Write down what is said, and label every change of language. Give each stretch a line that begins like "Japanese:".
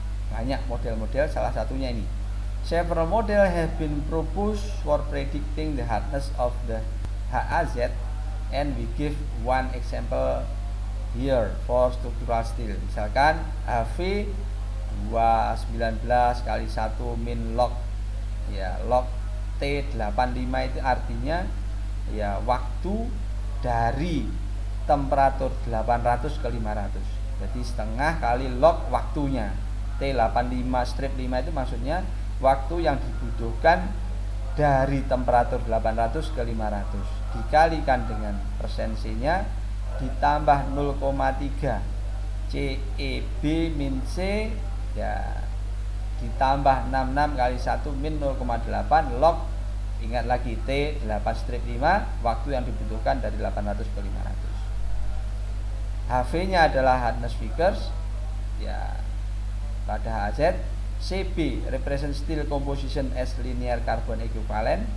Indonesian: Banyak model-model, salah satunya ini.
English: Several model have been proposed for predicting the hardness of the HAZ, and we give one example here for structural steel.
Indonesian: Misalkan HV 219 kali 1 min log ya, log T85 itu artinya ya waktu dari temperatur 800 ke 500. Jadi setengah kali log waktunya. T85 strip 5 itu maksudnya waktu yang dibutuhkan dari temperatur 800 ke 500 dikalikan dengan persen C-nya ditambah 0,3 CEB min C ya ditambah 66 kali 1 min 0,8 log, ingat lagi T8 strip 5 waktu yang dibutuhkan dari 800 ke 500. HV-nya adalah hardness Vickers ya pada HZ.
English: CB represent steel composition as linear carbon equivalent.